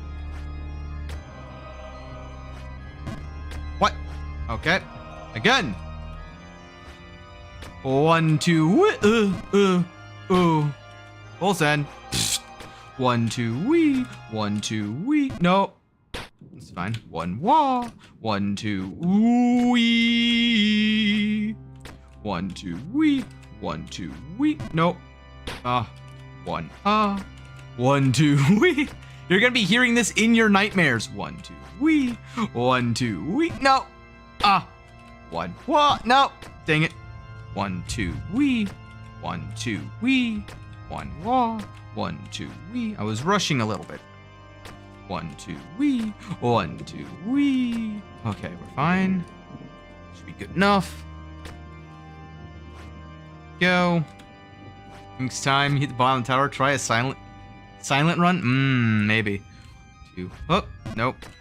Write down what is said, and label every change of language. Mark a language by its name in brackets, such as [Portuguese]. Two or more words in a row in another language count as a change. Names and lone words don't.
[English] What? Okay, again. 1, 2, full send. 1, 2, wee. 1, 2, wee. No, it's fine. 1, wah. 1, 2, wee. 1, 2, wee. 1, 2, wee. No. 1, 1, 2, wee. You're gonna be hearing this in your nightmares. 1, 2, wee. 1, 2, wee. No. 1, wah. No. Dang it. 1, 2, wee. 1, 2, wee. 1, wah. 1, 2, wee. I was rushing a little bit. 1, 2, wee. 1, 2, wee. Okay, we're fine. Should be good enough. Go. Next time, hit the bottom tower. Try a silent run. Maybe. 2. Oh, nope.